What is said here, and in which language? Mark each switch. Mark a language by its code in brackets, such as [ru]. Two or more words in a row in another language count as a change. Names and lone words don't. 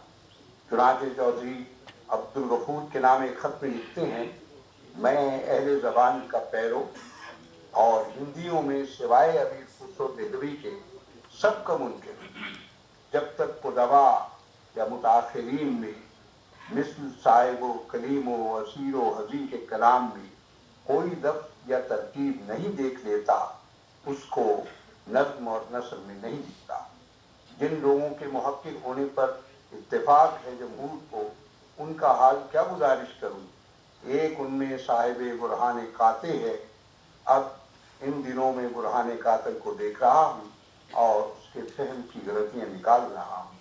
[ur] چنانچہ چودھری عبد الغفور کے نام ایک خط میں لکھتے ہیں، میں اہل زبان کا پیرو اور ہندیوں میں سوائے ابیر خسرو دہلوی کے سب کا منکر ہوں۔ جب تک قدما یا متاخرین میں مثل صاحب و کلیم و اسیر و حضی کے کلام میں کوئی لفظ یا ترکیب نہیں دیکھ لیتا، اس کو نظم اور نثر میں نہیں لکھتا۔ جن لوگوں کے محقق ہونے پر اتفاق ہے جمہور کو، ان کا حال کیا گزارش کروں۔ ایک ان میں صاحب برہان قاطع ہے، اب ان دنوں میں برہان قاطع کو دیکھ رہا ہوں اور اس کے فہم کی غلطیاں نکال رہا ہوں۔